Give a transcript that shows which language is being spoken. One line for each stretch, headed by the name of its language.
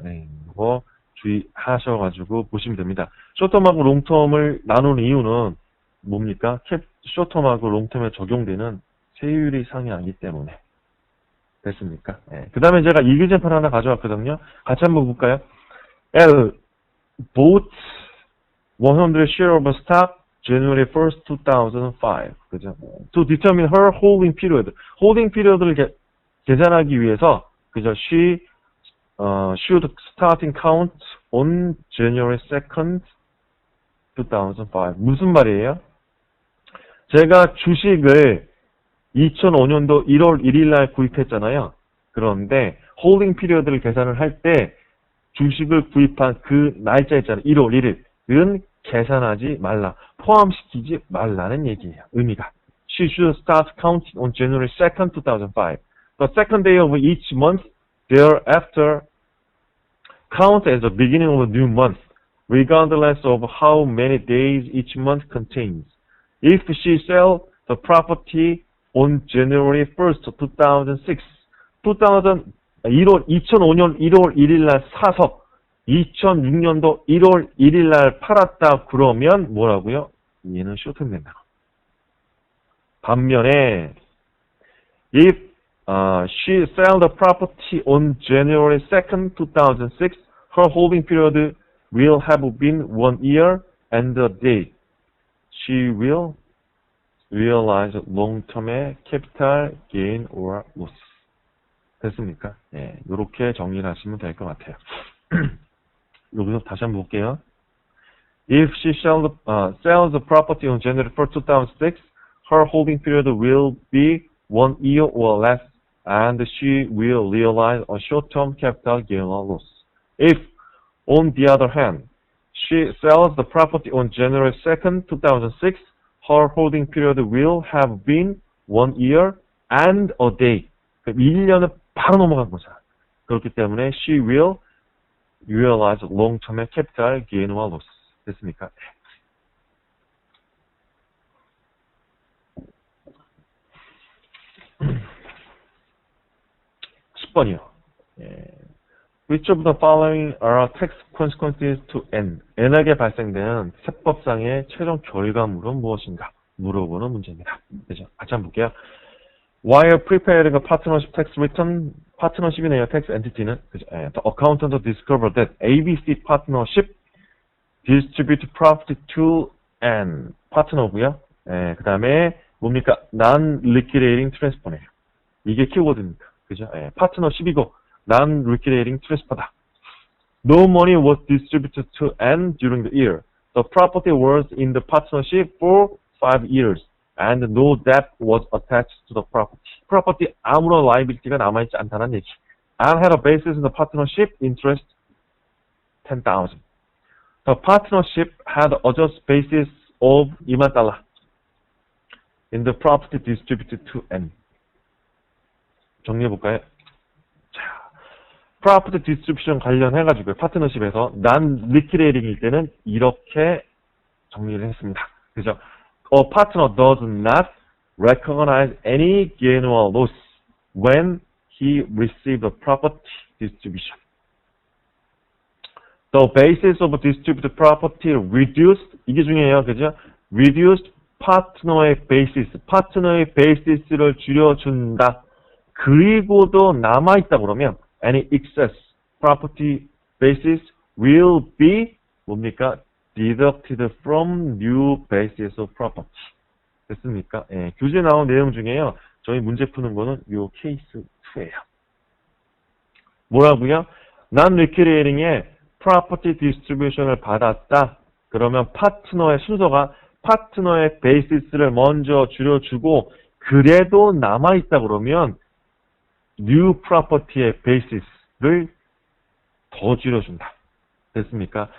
Korean: 네, 이거 주의하셔가지고 보시면 됩니다. 쇼텀하고 롱텀을 나누는 이유는 뭡니까? 쇼텀하고 롱텀에 적용되는 세율이 상이하기 때문에. 됐습니까? 네. 그 다음에 제가 이규제판 하나 가져왔거든요. 같이 한번 볼까요?
English: L bought 100 share of stock January 1st, 2005.
Korean: 그죠?
English: To determine her holding period.
Korean: holding period를 계산하기 위해서, 그죠?
English: She should starting count on January 2nd, 2005.
Korean: 무슨 말이에요? 제가 주식을 2005년도 1월 1일 날 구입했잖아요. 그런데 홀딩 피리어드를 계산을 할 때 주식을 구입한 그 날짜 있잖아요. 1월 1일. 은 계산하지 말라. 포함시키지 말라는 얘기예요. 의미가.
English: She should start counting on January 2nd, 2005. The second day of each month thereafter count as the beginning of a new month, regardless of how many days each month contains. If she sells the property on January 1st, 2006,
Korean: 2005년 1월 1일 날 사서 2006년도 1월 1일 날 팔았다 그러면 뭐라고요? 얘는 쇼트는 된다.
English: 반면에 if she sold the property on January 2nd, 2006, her holding period will have been 1 year and a day. She will realize long-term의 capital gain or loss.
Korean: 됐습니까? 예, 이렇게 정리를 하시면 될 것 같아요. 여기서 다시 한번 볼게요.
English: If she sells the property on January 1st, 2006, her holding period will be 1 year or less, and she will realize a short-term capital gain or loss. If, on the other hand, she sells the property on January 2nd, 2006, her holding period will have been 1 year and a day.
Korean: 1년은 바로 넘어간 거죠. 그렇기 때문에
English: she will realize long-term의 capital gain or loss.
Korean: 됐습니까? 10번이요.
English: Which of the following are tax consequences to N?
Korean: N에게 발생되는 세법상의 최종 결과물은 무엇인가? 물어보는 문제입니다. 그죠? 같이 한번 볼게요.
English: While preparing a partnership tax return, partnership이네요.
Korean: tax entity는. 그죠?
English: The accountant discovered that ABC partnership distribute profit to N.
Korean: 파트너고요. 그 다음에 뭡니까? Non-liquidating transfer네요. 이게 키워드입니다. 그죠? 파트너십이고 non-liquidating transfer다.
English: No money was distributed to N during the year. The property was in the partnership for 5 years, and no debt was attached to the property.
Korean: property 아무런 liability가 남아있지 않다는 얘기.
English: N had a basis in the partnership interest 10,000. The partnership had a just basis of $20,000 in the property distributed to N.
Korean: 정리해볼까요? 자, 프로퍼티 디스트리뷰션 관련해가지고 파트너십에서 난 리퀴레이팅일 때는 이렇게 정리를 했습니다. 그죠?
English: A partner does not recognize any gain or loss when he receives a property distribution. The basis of distributed property reduced,
Korean: 이게 중요해요. 그죠? reduced 파트너의 basis, 파트너의 basis를 줄여준다. 그리고도 남아있다 그러면
English: any excess property basis will be
Korean: 뭡니까?
English: deducted from new basis of property.
Korean: 됐습니까? 예, 교재에 나온 내용 중에요. 저희 문제 푸는 거는 요 케이스 2예요. 뭐라고요? non-liquidating의 property distribution을 받았다. 그러면 파트너의 순서가 파트너의 basis를 먼저 줄여주고 그래도 남아있다 그러면 new property의 basis를 더 줄여준다. 됐습니까?